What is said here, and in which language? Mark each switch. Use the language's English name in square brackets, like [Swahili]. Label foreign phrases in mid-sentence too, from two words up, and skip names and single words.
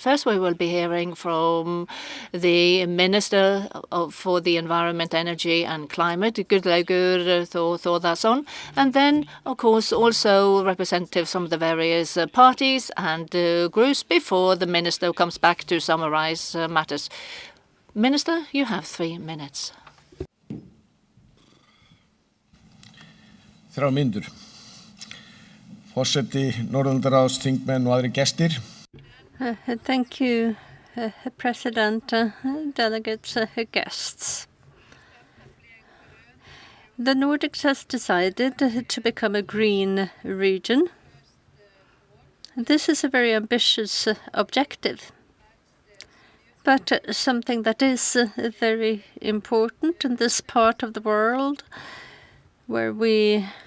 [English] First, we will be hearing from the Minister for the Environment, Energy and Climate, Gudlaugur Thordarson. And then, of course, also representatives from the various parties and groups before the Minister comes back to summarize matters. Minister, you have 3 minutes. [Icelandic] Þrjár mínútur. Forseti Norðurlandaráðs, þingmenn og aðrir gestir. [English] Thank you, President, delegates, guests. The Nordics has decided to become a green region. This is a very ambitious objective, but something that is very important in this part of the world where we